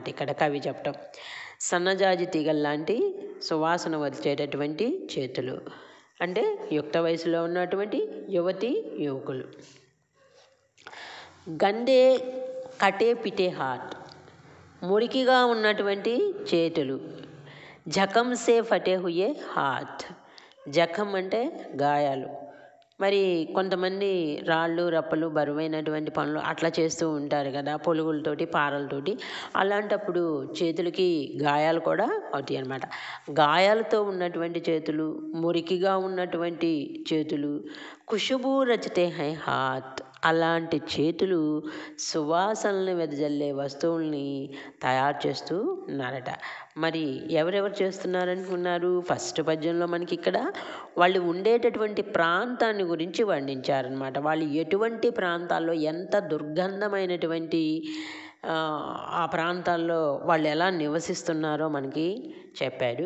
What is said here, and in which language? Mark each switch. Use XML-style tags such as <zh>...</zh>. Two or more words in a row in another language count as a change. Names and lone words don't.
<te>ఇక్కడ కవి చెప్పటం సన్నజాజి తీగల్లాంటి సువాసన వచ్చేటటువంటి చేతులు అంటే యుక్త వయసులో ఉన్నటువంటి యువతి యువకులు.</te> <hi>गंदे कटे पिटे हाथ,</hi> <te>మురికిగా ఉన్నటువంటి చేతులు.</te> <hi>ज़ख़्म से फटे हुए हाथ,</hi> <te>జఖం అంటే గాయాలు. మరి కొంతమంది రాళ్ళు రప్పలు బరువైనటువంటి పనులు అట్లా చేస్తూ ఉంటారు కదా, పొలుగులతోటి పారలతోటి. అలాంటప్పుడు చేతులకి గాయాలు కూడా అవుతాయి అన్నమాట. గాయాలతో ఉన్నటువంటి చేతులు, మురికిగా ఉన్నటువంటి చేతులు,</te> <hi>ख़ुशबू रचते हैं हाथ,</hi> <te>అలాంటి చేతులు సువాసనలు వెదజల్లే వస్తువుల్ని తయారు చేస్తూ ఉన్నారట. మరి ఎవరెవరు చేస్తున్నారనుకున్నారు? ఫస్ట్ పద్యంలో మనకి ఇక్కడ వాళ్ళు ఉండేటటువంటి ప్రాంతాన్ని గురించి వర్ణించారనమాట. వాళ్ళు ఎటువంటి ప్రాంతాల్లో ఎంత దుర్గంధమైనటువంటి ఆ ప్రాంతాల్లో వాళ్ళు ఎలా నివసిస్తున్నారో మనకి చెప్పాడు.</te>